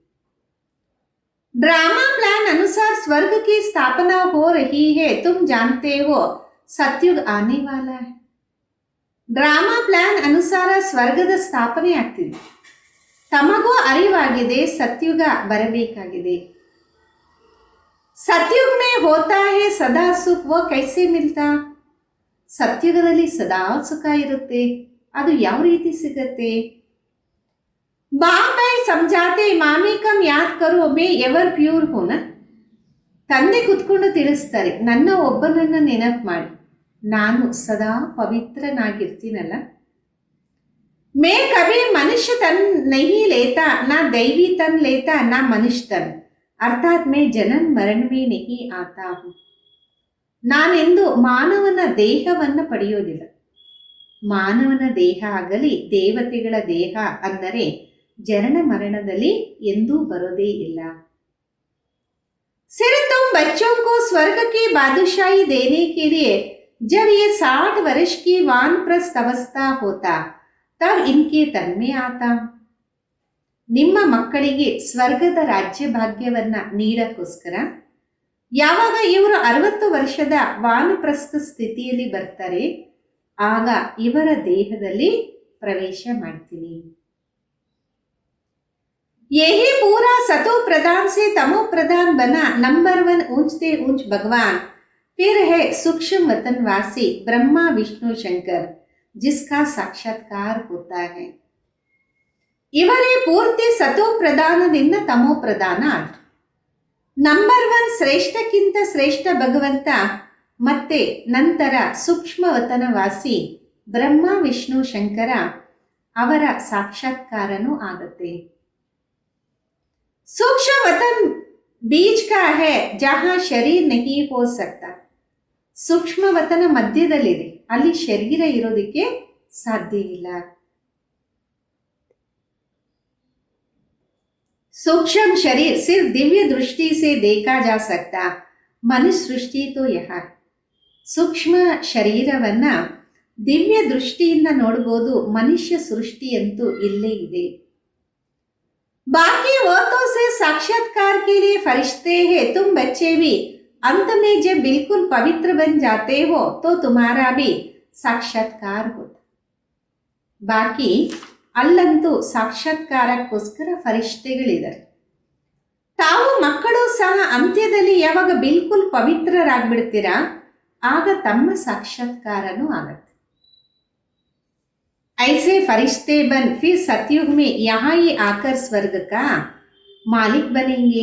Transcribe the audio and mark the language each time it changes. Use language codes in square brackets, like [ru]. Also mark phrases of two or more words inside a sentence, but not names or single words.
[hi] ड्रामा प्लान अनुसार स्वर्ग की स्थापना हो रही है, तुम जानते हो सतयुग आने वाला है. [kn] ಡ್ರಾಮಾ ಪ್ಲಾನ್ ಅನುಸಾರ ಸ್ವರ್ಗದ ಸ್ಥಾಪನೆ ಆಗ್ತಿದೆ. ತಮಗೂ ಅರಿವಾಗಿದೆ ಸತ್ಯುಗ ಬರಬೇಕಾಗಿದೆ. [hi] सतयुग में होता है सदा सुख, वो कैसे मिलता. [kn] ಸತ್ಯುಗದಲ್ಲಿ ಸದಾ ಸುಖ ಇರುತ್ತೆ, ಅದು ಯಾವ ರೀತಿ ಸಿಗತ್ತೆ. [hi] बाप समझाते मामि कम याद करो मैं [en] ever pure [hi] होना. [kn] ತಂದೆ ಕುತ್ಕೊಂಡು ತಿಳಿಸ್ತಾರೆ, ನನ್ನ ಒಬ್ಬನನ್ನ ನೆನಪು ಮಾಡಿ, ನಾನು ಸದಾ ಪವಿತ್ರನಾಗಿರ್ತೀನಲ್ಲ. [hi] मैं कभी मनुष्य तन नहीं लेता, ना दैवी तन लेता, ना मनुष्य तन, अर्थात मैं जनन मरण में नहीं आता हूँ. [kn] ನಾನೆಂದು ಮಾನವನ ದೇಹವನ್ನ ಪಡೆಯೋದಿಲ್ಲ. ಮಾನವನ ದೇಹ ಆಗಲಿ ದೇವತೆಗಳ ದೇಹ ಅಂದರೆ ಜನನ ಮರಣದಲ್ಲಿ ಎಂದೂ ಬರೋದೇ ಇಲ್ಲ. [hi] सिर्फ तुम बच्चों को स्वर्ग की बादशाही देने के लिए जब ये 60 वर्ष की वानप्रस्थ अवस्था होता तब इनके तन में आता. [kn] ನಿಮ್ಮ ಮಕ್ಕಳಿಗೆ ಸ್ವರ್ಗದ ರಾಜ್ಯ ಭಾಗ್ಯವನ್ನ ನೀಡಕ್ಕೋಸ್ಕರ ಯಾವಾಗ ಇವರು 60 ವರ್ಷದ ವಾನಪ್ರಸ್ಥ ಸ್ಥಿತಿಯಲ್ಲಿ ಬರ್ತಾರೆ, ಆಗ ಇವರ ದೇಹದಲ್ಲಿ ಪ್ರವೇಶ ಮಾಡ್ತೀನಿ. [hi] यही पूरा सतो प्रधान से तमो प्रधान बना नंबर 1 ऊंचते ऊंच भगवान, फिर है सूक्ष्म वतनवासी ब्रह्मा विष्णु शंकर जिसका साक्षात्कार होता है. [kn] ಇವರೇ ಪೂರ್ತಿ ಸತೋ ಪ್ರಧಾನದಿಂದ ತಮೋ ಪ್ರಧಾನ ಆದ್ರು. ನಂಬರ್ 1 ಶ್ರೇಷ್ಠಕ್ಕಿಂತ ಶ್ರೇಷ್ಠ ಭಗವಂತ, ಮತ್ತೆ ನಂತರ ಸೂಕ್ಷ್ಮ ವತನವಾಸಿ ಬ್ರಹ್ಮ ವಿಷ್ಣು ಶಂಕರ ಅವರ ಸಾಕ್ಷಾತ್ಕಾರನೂ ಆಗತ್ತೆ. [hi] सूक्ष्म वतन बीच का है जहां शरीर नहीं हो सकता. [kn] ಸೂಕ್ಷ್ಮ ವತನ ಮಧ್ಯದಲ್ಲಿದೆ, ಅಲ್ಲಿ ಶರೀರ ಇರೋದಕ್ಕೆ ಸಾಧ್ಯ ಇಲ್ಲ. [hi] सूक्ष्म शरीर सिर्फ दिव्य दृष्टि से देखा जा सकता, मनुष्य सृष्टि तो यहाँ. [kn] ಸೂಕ್ಷ್ಮ ಶರೀರವನ್ನ ದಿವ್ಯ ದೃಷ್ಟಿಯಿಂದ ನೋಡಬಹುದು, ಮನುಷ್ಯ ಸೃಷ್ಟಿಯಂತೂ ಇಲ್ಲೇ ಇದೆ. [hi] बाकी औरतों से साक्षात्कार के लिए फरिश्ते हैं, तुम बच्चे भी अंत में जब बिल्कुल पवित्र बन जाते हो तो तुम्हारा भी साक्षात्कार होता. [kn] बाकी ಅಲ್ಲಂತೂ ಸಾಕ್ಷಾತ್ಕಾರಕ್ಕೋಸ್ಕರ ಫರಿಷ್ಠೆಗಳಿದ್ದಾರೆ. ತಾವು ಮಕ್ಕಳು ಸಹ ಅಂತ್ಯದಲ್ಲಿ ಯಾವಾಗ ಬಿಲ್ಕುಲ್ ಪವಿತ್ರರಾಗ್ಬಿಡ್ತೀರಾ, ಆಗ ತಮ್ಮ ಸಾಕ್ಷಾತ್ಕಾರನೂ ಆಗತ್ತೆ. [hi] ऐसे फरिश्ते बन फिर सतयुग में यहाँ ही आकर स्वर्ग का मालिक बनेंगे.